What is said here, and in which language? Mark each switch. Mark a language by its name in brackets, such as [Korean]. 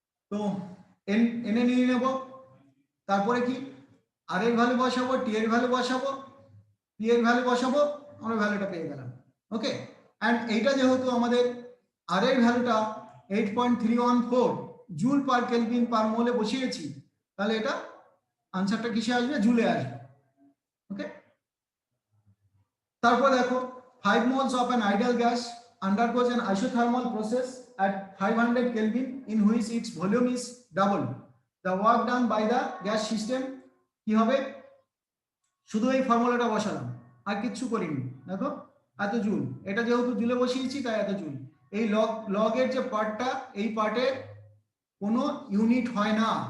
[Bangla] তো এনে নিয়ে নেব। তারপরে কি আর এর ভ্যালু বসাবো, টি এর ভ্যালু বসাবো, পি এর ভ্যালু বসাবো, আমরা ভ্যালুটা পেয়ে গেলাম। ওকে, অ্যান্ড এইটা যেহেতু আমাদের আর এর ভ্যালুটা 8.314 জুল পার কেলভিন পার মোলে বসিয়েছি, তাহলে এটা আনসারটা কিসে আসবে, জুলে আসবে। ওকে, তারপর দেখো [English] 5 moles of an ideal gas undergoes an isothermal process at 500 Kelvin in which its volume is doubled. The work done by the gas system [Bangla] কি হবে, শুধু এই ফর্মুলাটা বসালাম আর কিচ্ছু করিনি। দেখো এত জুল, এটা যেহেতু জুলে বসিয়েছি তাই এত জুল। এই লগের যে পার্টটা, এই পার্টে কোনো ইউনিট হয় না।